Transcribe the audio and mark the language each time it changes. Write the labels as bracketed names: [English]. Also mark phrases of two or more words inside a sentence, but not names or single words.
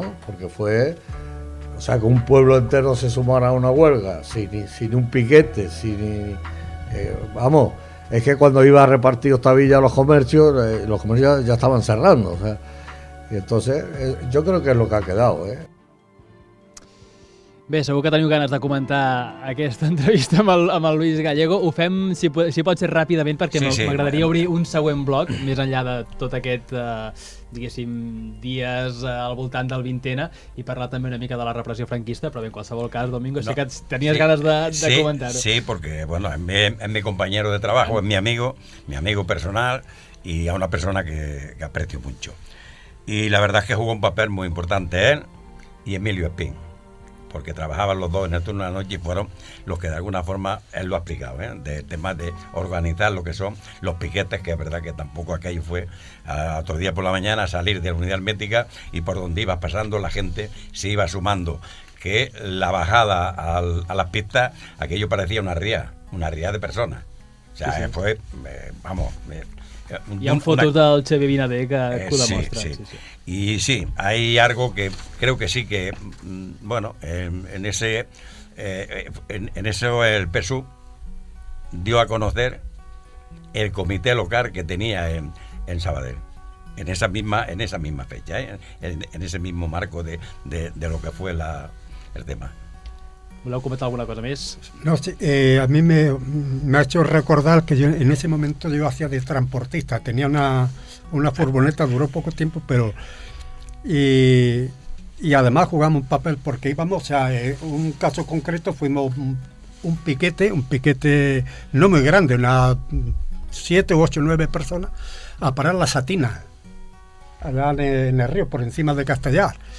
[Spanish] Porque fue, o sea, que un pueblo entero se sumara a una huelga sin un piquete, vamos, es que cuando iba a repartir Ostavilla a los comercios ya estaban cerrando, o sea, y entonces yo creo que es lo que ha quedado, ¿eh? [Catalan] Bé, segur que teniu ganes de comentar aquesta entrevista amb el Luis Gallego. Ho fem, si pot ser ràpidament, perquè m'agradaria obrir un següent bloc, més enllà de tot aquest, diguéssim, dies al voltant del 20N, i parlar també una mica de la repressió franquista, però bé, en qualsevol cas, Domingo, sé que tenies ganes de comentar-ho. [Spanish] Sí, porque, bueno, es mi compañero de trabajo, es mi amigo personal, y a una persona que aprecio mucho. Y la verdad es que jugó un papel muy importante él y Emilio Espín, porque trabajaban los dos en el turno de la noche y fueron los que de alguna forma él lo ha explicado, de temas de organizar lo que son los piquetes, que es verdad que tampoco aquello fue otro día por la mañana salir de la unidad médica y por donde ibas pasando la gente se iba sumando, que la bajada a las pistas, aquello parecía una ría de personas. O sea, fue, vamos... [Catalan] Hi ha fotos del Xavi Vinader que ho demostren. [Spanish] Sí. Y sí, hay algo que creo que sí que, bueno, en eso el PSUV dio a conocer el comité local que tenía en Sabadell, en esa misma fecha, en ese mismo marco de lo que fue el tema. [Catalan] ¿Voleu comentar alguna cosa más? [Spanish] No, sí, a mí me ha hecho recordar que yo en ese momento yo hacía de transportista, tenía una furgoneta, duró poco tiempo, pero y además jugamos un papel porque íbamos, o sea, un caso concreto fuimos un piquete no muy grande, unas 7, 8, 9 personas, a parar la Satina, allá en el río, por encima de Castellar.